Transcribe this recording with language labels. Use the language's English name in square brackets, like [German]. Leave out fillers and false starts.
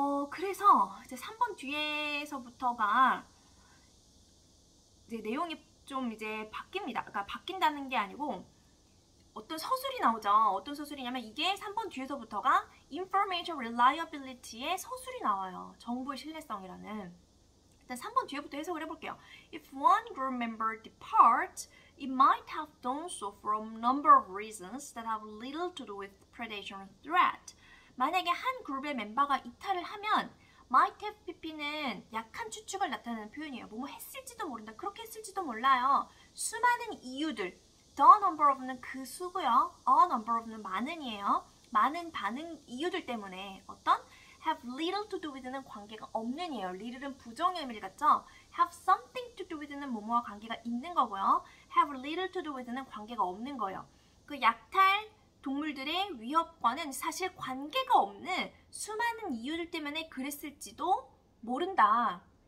[Korean] 그래서 이제 3번 뒤에서부터가 이제 내용이 좀 이제 바뀝니다. 그러니까 바뀐다는 게 아니고 어떤 서술이 나오죠. 어떤 서술이냐면 이게 3번 뒤에서부터가 information reliability의 서술이 나와요. 정보의 신뢰성이라는. 일단 3번 뒤에부터 해석을 해볼게요. [English] If one group member departs, it might have done so from a number of reasons that have little to do with predation threat. [Korean] 만약에 한 그룹의 멤버가 이탈을 하면 [English] might have pp [Korean] 는 약한 추측을 나타내는 표현이에요. 뭐뭐 했을지도 모른다. 그렇게 했을지도 몰라요. 수많은 이유들. [English] The number of [Korean] 는 그 수고요. [English] A number of [Korean] 는 많은이에요. 많은 반응 이유들 때문에 어떤 [English] have little to do with [Korean] 는 관계가 없는 이에요. little은 부정의 의미를 갖죠. [English] have something to do with [Korean] 는 뭐뭐와 관계가 있는 거고요. [English] have little to do with [Korean] 는 관계가 없는 거예요. 그 약탈 동물들의 위협과는 사실 관계가 없는 수많은 이유들 때문에 그랬을지도 모른다.